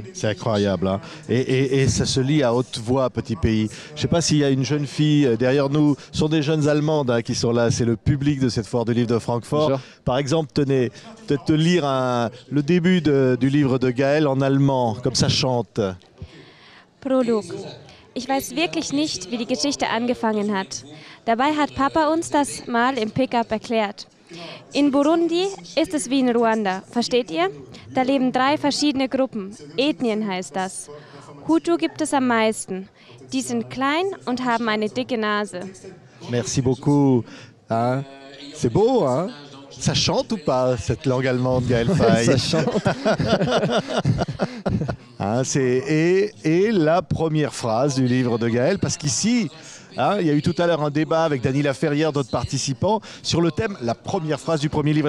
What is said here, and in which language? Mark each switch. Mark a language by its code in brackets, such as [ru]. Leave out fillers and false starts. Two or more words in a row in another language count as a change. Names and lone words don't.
[fr] C'est incroyable, hein. Et ça se lit à haute voix, Petit Pays. Je ne sais pas s'il y a une jeune fille derrière nous. Ce sont des jeunes Allemandes qui sont là. C'est le public de cette foire du livre de Francfort. Bonjour. Par exemple, tenez, peut-être te lire le début du livre de Gaël en allemand, comme ça chante. [de] Prolog. Ich weiß wirklich nicht, wie die Geschichte angefangen hat. Dabei hat Papa uns das mal im Pickup erklärt. In Burundi ist es wie in Ruanda, versteht ihr? Da leben 3 verschiedene Gruppen, Ethnien heißt das. Hutu gibt es am meisten. Die sind klein und haben eine dicke Nase. [fr] Merci beaucoup. Hein? C'est beau, hein? Ça chante ou pas, cette langue allemande, Gaël Faye? Ça chante. Hein, et la première phrase du livre de Gaël, parce qu'ici, il y a eu tout à l'heure un débat avec Dany Laferrière, d'autres participants, sur le thème, la première phrase du premier livre.